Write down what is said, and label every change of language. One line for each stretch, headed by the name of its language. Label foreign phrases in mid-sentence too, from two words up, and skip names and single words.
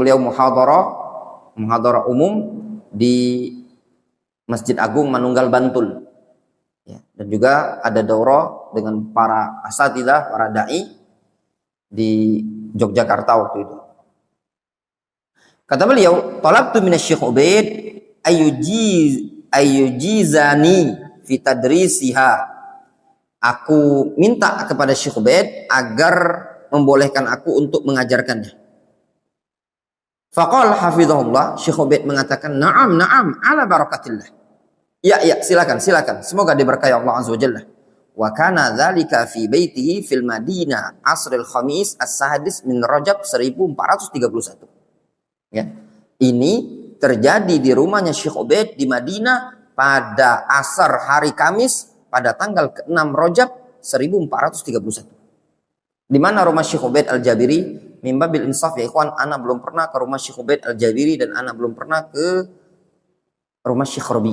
Indonesian: Ketika itu beliau muhadharah umum di Masjid Agung Manunggal Bantul. Ya, dan juga ada daurah dengan para asatidzah, para dai di Yogyakarta waktu itu. Kata beliau,
Arabic: "طلبت من الشيخ عبيد أن يجيزني في تدريسها."
Indonesian: Aku minta kepada Syekh Ubaid agar membolehkan aku untuk mengajarkannya.
Arabic: فقال حفظه الله,
Indonesian: Syekh Ubaid mengatakan,
Arabic: "نعم نعم على بركة الله."
Indonesian: Ya, silakan, silakan. Semoga diberkahi Allah
Arabic: عز وجل. وكان ذلك في بيته في المدينة عصر الخميس السادس من رجب 1431.
Indonesian: Ya. Ini terjadi di rumahnya Syekh Ubaid di Madinah pada asar hari Kamis pada tanggal ke-6 Rajab 1431. Di mana rumah Syekh Ubaid Al-Jabiri?
Arabic: من باب الإنصاف يا إخوان,
Indonesian: ana belum pernah ke rumah Syekh Ubaid Al-Jabiri dan ana belum pernah ke rumah Syekh Rabi.